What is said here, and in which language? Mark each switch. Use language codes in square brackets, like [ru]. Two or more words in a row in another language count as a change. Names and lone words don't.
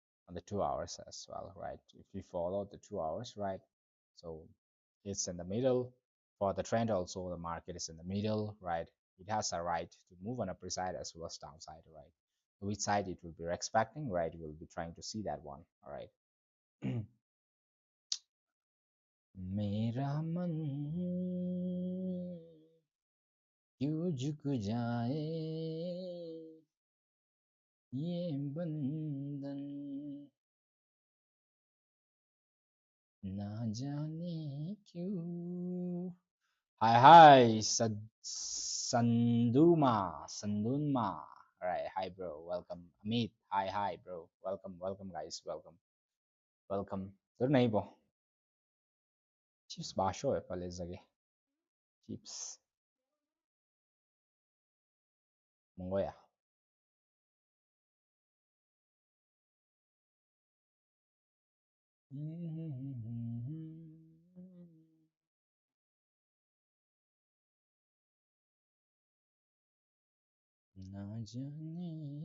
[en] on the 2 hours as well, right? If we follow the 2 hours, right? So it's in the middle. For the trend also, the market is in the middle, right? It has a right to move on upper side as well as downside, right? Which side it will be expecting, right? We'll be trying to see that one, all right? [hi] मेरा मन क्यों झुक जाए ये बंधन ना जाने क्यों. [en] Hi, hi, Sanduma. All right, hi, bro. Welcome, Amit. Hi, hi, bro. Welcome, welcome, guys. Welcome, welcome. Good neighbor. Chips basho e palezage. Chips mongoya. [hi] ना जाने